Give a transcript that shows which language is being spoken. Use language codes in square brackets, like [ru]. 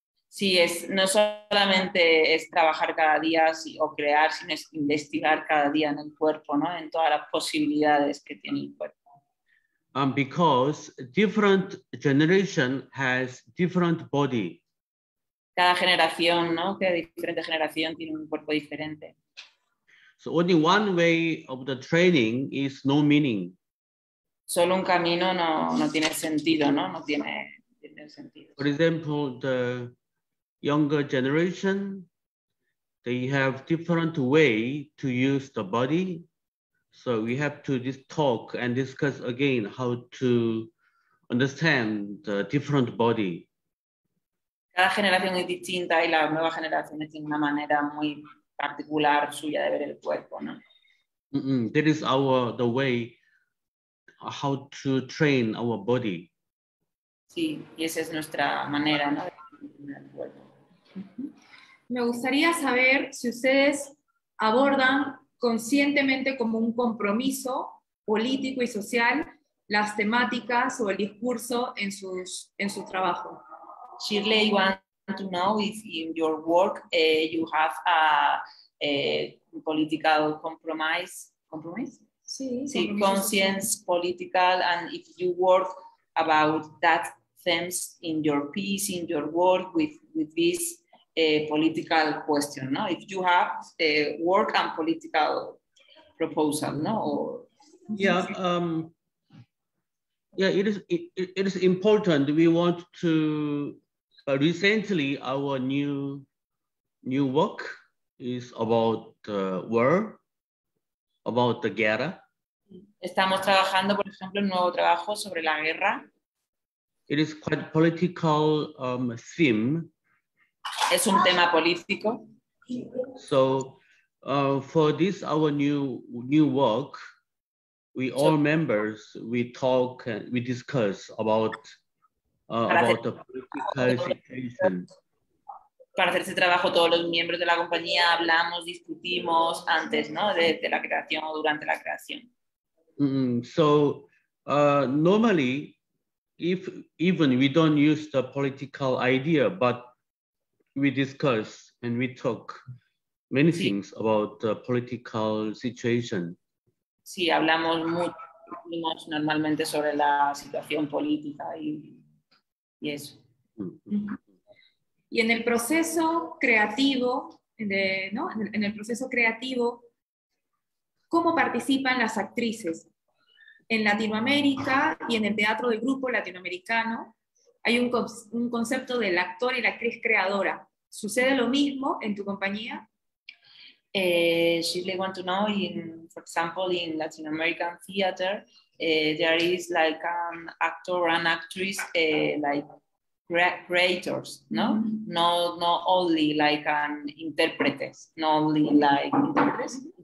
[es] Sí, no solamente es trabajar cada día o crear, sino es investigar cada día en el cuerpo, ¿no? En todas las posibilidades que tiene el cuerpo. [en] Because different generation has different body. [es] Cada generación, ¿no? Cada diferente generación tiene un cuerpo diferente. [en] So only one way of the training is no meaning. [es] Solo un camino no tiene sentido, ¿no? No tiene sentido. [en] For example, the younger generation, they have different way to use the body. So we have to talk and discuss again how to understand the different body. [es] Cada generación es distinta y las nuevas generaciones tienen una manera muy particular suya de ver el cuerpo, ¿no? [en] That is the way how to train our body. [es] Sí, y esa es nuestra manera, ¿no? De ver el cuerpo. Me gustaría saber si ustedes abordan conscientemente como un compromiso político y social las temáticas o el discurso en su trabajo. [en] Shirley wants to know if in your work you have a political compromise? Sí, conscience, political, and if you work about that themes in your piece, in your work with this political question, no? If you have work and political proposal, no? Or, yeah, yeah, it is important. We want to, recently our new work is about war, about the guerra. [es] Estamos trabajando, por ejemplo, un nuevo trabajo sobre la guerra. [en] It is quite political theme. [es] Es un tema político. [en] So for this, our new work, we all members, we talk and we discuss about the political situation. [es] Para hacer ese trabajo, todos los miembros de la compañía hablamos, discutimos antes, ¿no? de la creación o durante la creación. [en] So normally, even we don't use the political idea, but we discuss and we talk many things about the political situation. [es] Sí, hablamos mucho normalmente sobre la situación política y eso. Y en el proceso creativo, ¿no? En el proceso creativo, ¿cómo participan las actrices? En Latinoamérica y en el teatro de grupo latinoamericano hay un concepto del actor y la actriz creadora. ¿Sucede lo mismo en tu compañía? [en] She want to know, for example, in Latin American theater, there is like an actor and actress, like creators, no? Mm-hmm. Not only like an interpreters, not only like interpreters.